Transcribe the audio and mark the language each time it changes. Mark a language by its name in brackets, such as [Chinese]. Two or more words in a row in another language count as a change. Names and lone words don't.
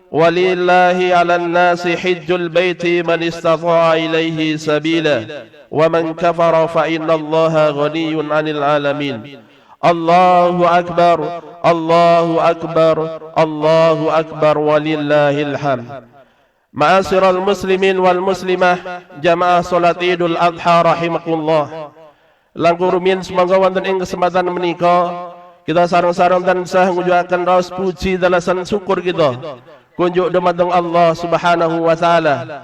[Arabic] ولله على الناس حج البيت من استطاع إليه سبيلا ومن كفر فإن الله غني عن العالمين الله أكبر الله أكبر الله أكبر ولله الحمد معاشر المسلمين والمسلمات [Indonesian] jamaah salat Idul Adha [Arabic] rahimakumullah. [Javanese] Langkung rumiyin semoga wonten ing kesempatan menika kita sareng-sareng tansah ngujuaken raos puji dalasan syukur kita kunjuk dumateng Allah Subhanahu wa taala.